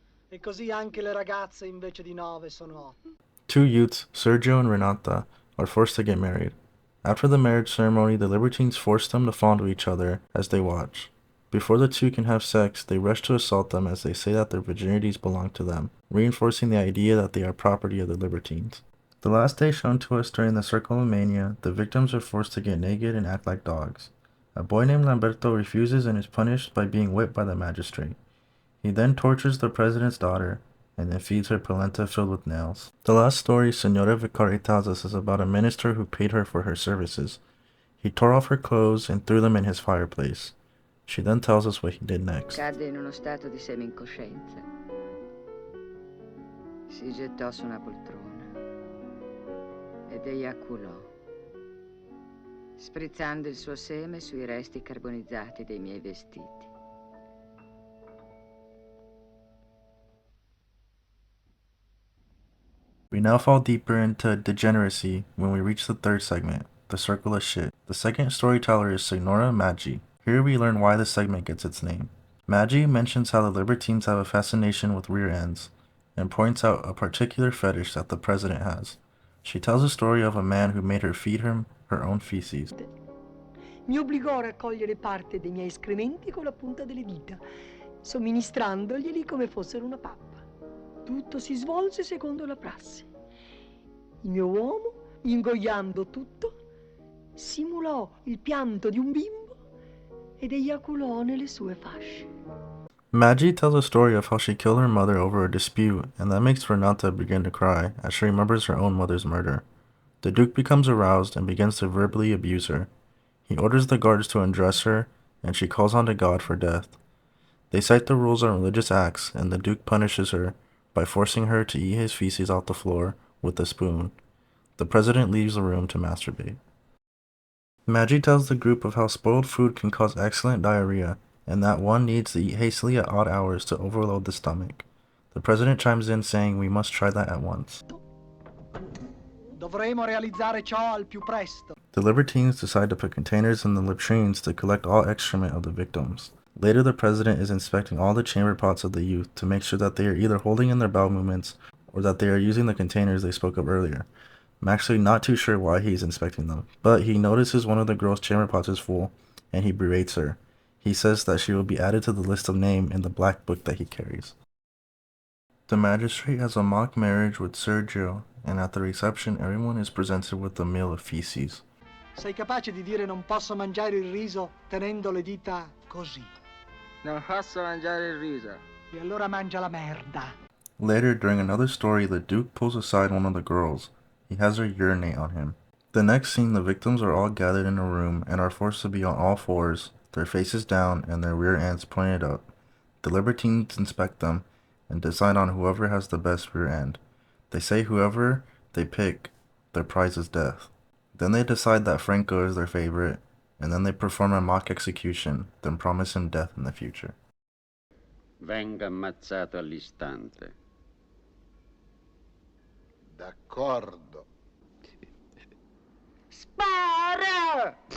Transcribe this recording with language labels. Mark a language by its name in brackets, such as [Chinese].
[Italian] E così anche le ragazze invece di 9 sono 8. [English] 2 youths, Sergio and Renata, are forced to get married. After the marriage ceremony, the libertines force them to fall into each other as they watch. Before the two can have sex, they rush to assault them as they say that their virginities belong to them, reinforcing the idea that they are property of the libertines. The last day shown to us during the Circle of Mania, the victims are forced to get naked and act like dogs. A boy named Lamberto refuses and is punished by being whipped by the magistrate. He then tortures the president's daughter, and then feeds her polenta filled with nails. The last story Signora Vicari tells us is about a minister who paid her for her services. He tore off her clothes and threw them in his fireplace. She then tells us what he did next. [Italian] Cadde in uno stato di semi-incoscienza. Si gettò su una poltrona ed eiaculò, sprizzando il suo seme sui resti carbonizzati dei miei vestiti. [English] We now fall deeper into degeneracy when we reach the third segment, the circle of shit. The second storyteller is Signora Maggi. Here we learn why this segment gets its name. Maggi mentions how the libertines have a fascination with rear ends, and points out a particular fetish that the president has. She tells a story of a man who made her feed him her own feces. [Italian] Mi obbligò a raccogliere parte dei miei escrementi con la punta delle dita, somministrandoglieli come fossero una pappa. Tutto si svolse secondo la prassi. Il mio uomo, ingoiando tutto, simulò il pianto di un bimbo ed eiaculò nelle sue fasce. [English] Maggi tells a story of how she killed her mother over a dispute, and that makes Renata begin to cry as she remembers her own mother's murder. The Duke becomes aroused and begins to verbally abuse her. He orders the guards to undress her, and she calls on to God for death. They cite the rules on religious acts, and the Duke punishes her by forcing her to eat his feces off the floor with a spoon. The president leaves the room to masturbate. Maggi tells the group of how spoiled food can cause excellent diarrhea, and that one needs to eat hastily at odd hours to overload the stomach. The president chimes in saying we must try that at once. [Italian] Dovremo realizzare ciò al più presto. [English] The libertines decide to put containers in the latrines to collect all excrement of the victims. Later, the president is inspecting all the chamber pots of the youth to make sure that they are either holding in their bowel movements or that they are using the containers they spoke of earlier. I'm actually not too sure why he's inspecting them, but he notices one of the girl's chamber pots is full, and he berates her. He says that she will be added to the list of names in the black book that he carries. The magistrate has a mock marriage with Sergio, and at the reception everyone is presented with a meal of feces. [Italian] Sei capace di dire non posso mangiare il riso tenendo le dita così? Non posso mangiare il riso. E allora mangia la merda. [English] Later, during another story, the Duke pulls aside one of the girls. He has her urinate on him. The next scene, the victims are all gathered in a room and are forced to be on all fours, their faces down and their rear ends pointed up. The libertines inspect them and decide on whoever has the best rear end. They say whoever they pick, their prize is death. Then they decide that Franco is their favorite, and then they perform a mock execution, then promise him death in the future. [Italian] Venga ammazzato all'istante. D'accordo. Spara!